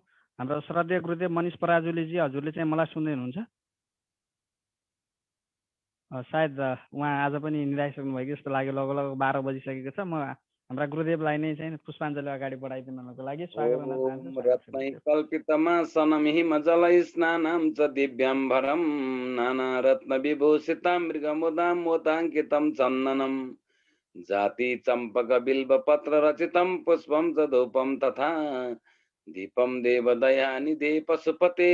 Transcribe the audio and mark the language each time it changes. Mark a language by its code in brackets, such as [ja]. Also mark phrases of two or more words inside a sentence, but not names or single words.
[ne] हाम्रो श्रद्धेय गुरुदेव मनिष पराजुलीजी, हजुरले चाहिँ मलाई सुन्दै हुनुहुन्छ? सायद उहाँ आज पनि निराइसक्नु भएको जस्तो लाग्यो। लगभग 12 बजिसकेको छ। म हाम्रा गुरुदेवलाई नै चाहिँ पुष्पाञ्जली अगाडि बढाइदिनको लागि स्वागत गर्न चाहन्छु। [sa] कल्पितमासनमिहि मजलै स्नानं च दिव्याम्बरं नाना रत्न विभूषितं मृगमुदां मोदाङ्कितं चन्दनं जाति चम्पक बिल्व पत्र रचितं पुष्पं च धूपं तथा दीपं देवदयानिधे पशुपते